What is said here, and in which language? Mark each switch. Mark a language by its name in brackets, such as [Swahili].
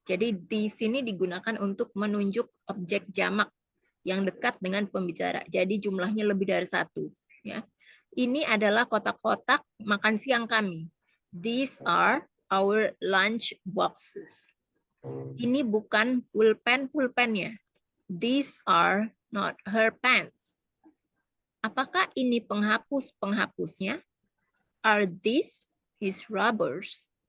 [Indonesian] Jadi this ini digunakan untuk menunjuk objek jamak yang dekat dengan pembicara. Jadi jumlahnya lebih dari satu. Ya. Ini adalah kotak-kotak makan siang kami. [English] These are our lunch boxes. [Indonesian] Ini bukan pulpen-pulpennya. [English] These are not her pens. [Indonesian] Apakah ini penghapus-penghapusnya? [English] Are these his rubbers?